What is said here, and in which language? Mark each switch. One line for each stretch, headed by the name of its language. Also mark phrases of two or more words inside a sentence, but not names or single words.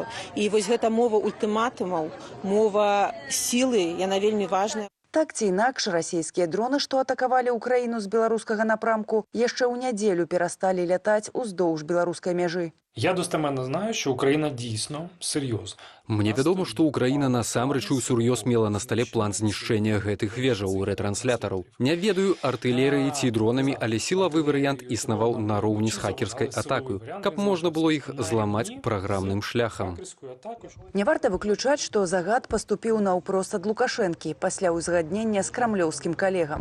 Belarusian: І вось гэта мова ультыматумаў, мова сілы, яна вельмі важная. Так ці інакш, расійскія дроны, што атакавалі Украіну з беларускага напрамку, яшчэ ў нядзелю перасталі лятаць уздоўж беларускай мяжы.
Ukrainian: Я достеменно знаю, що Україна дійсно серйозна.
Belarusian: Мне вядома, што Украіна насамрэч усур'ёз мела на стале план знішчэння гэтых вежаў у рэтранслятораў. Не ведаю, артылерыяй ці дронамі, але сілавы варыянт існаваў нароўні з хакерскай атакаю, каб можна было іх зламаць праграмным шляхам. Не варта выключаць, што загад паступіў наўпрост ад Лукашэнкі пасля ўзгаднення з крамлёўскім калегам.